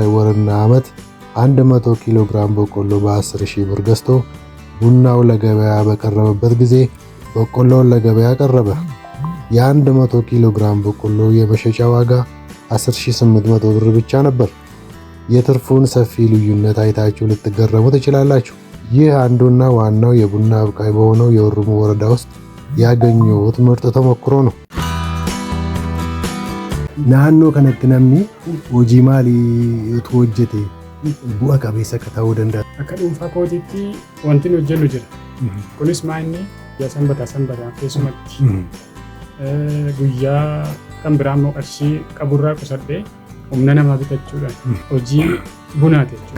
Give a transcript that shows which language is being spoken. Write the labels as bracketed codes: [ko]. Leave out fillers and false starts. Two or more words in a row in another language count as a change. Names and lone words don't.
[am] ወርና ዓመት 100 ኪሎ ግራም በቆሎ በ10,000 ብር ገዝቶ ቡናው ለገበያ በቀረበበት ጊዜ በቆሎውን ለገበያ ቀረበ። የ100 ኪሎ ግራም በቆሎ የመሸጫ ዋጋ 10,800 ብር ብቻ ነበር። የትርፉን ሰፊ ልዩነት አይታችሁ ልትገረሙ ትችላላችሁ። ይህ አንዱና ዋናው የቡና አብቃይ በሆነው የኦሮሞ ወረዳ ውስጥ ያገኘሁት ምርጥ ተሞክሮ ነው። [om] naannoo kanatti namni hojii maalii utuu hojjete bu'a qabeessa akka ta'uu danda'a? Akka dhuunfaa kootiitti wanti hojjennu jira. Kunis maanni sanbataa keessumatti guyyaa kan biraa immoo qarshii qaburraa qusadhee humna namaa bitachuudhaan hojii bunaati jechuudha.